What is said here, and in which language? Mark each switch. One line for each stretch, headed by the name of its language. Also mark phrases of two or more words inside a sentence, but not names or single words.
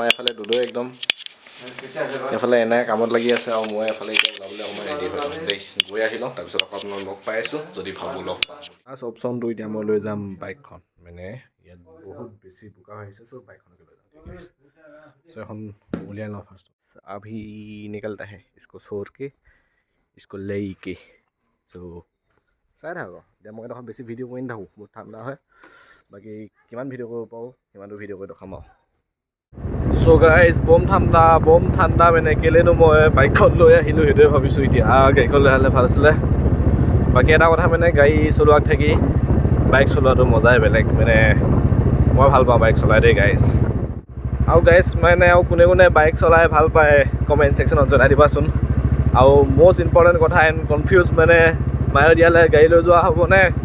Assamese: এফালে দুদৈ একদম এইফালে এনে কামত লাগি আছে আৰু মই এফালে এতিয়া ওলাবলৈ অকণমান ৰেডি হৈ লওঁ দেই গৈ আহি লওঁ তাৰপিছত আকৌ আপোনাক লগ পাই আছোঁ যদি ভাবোঁ লগ পাম
English: first option
Assamese: এতিয়া মই লৈ যাম বাইকখন মানে ইয়াত বহুত বেছি বোকা হৈছে চ' বাইকখনকে লৈ যাম চ' এখন
Hindi: उलिया लो फर्स्ट अभी निकलता है इसको छोड़ के इसको ले के
Assamese: सो চাই থাকক এতিয়া মই এখন বেছি ভিডিঅ' কৰি নাথাকোঁ বহুত ঠাণ্ডা হয় বাকী কিমান ভিডিঅ' কৰিব পাৰোঁ সিমানটো ভিডিঅ' কৰি দেখাম আৰু চ' গাইজ বম ঠাণ্ডা মানে কেলেনো মই বাইকখন লৈ আহিলোঁ সেইটোৱে ভাবিছোঁ এতিয়া গাড়ীখন লৈ আহিলে ভাল আছিলে বাকী এটা কথা মানে গাড়ী চলোৱাত থাকি বাইক চলোৱাটো মজাই বেলেগ মানে মই ভাল পাওঁ বাইক চলাই দেই গাইজ আৰু গাইজ মানে আৰু কোনে বাইক চলাই ভাল পায়
English: comment section
Assamese: জনাই দিবাচোন আৰু
English: most important
Assamese: কথা
English: and confuse
Assamese: মানে মায়'দিয়ালৈ গাড়ী লৈ যোৱা হ'ব নে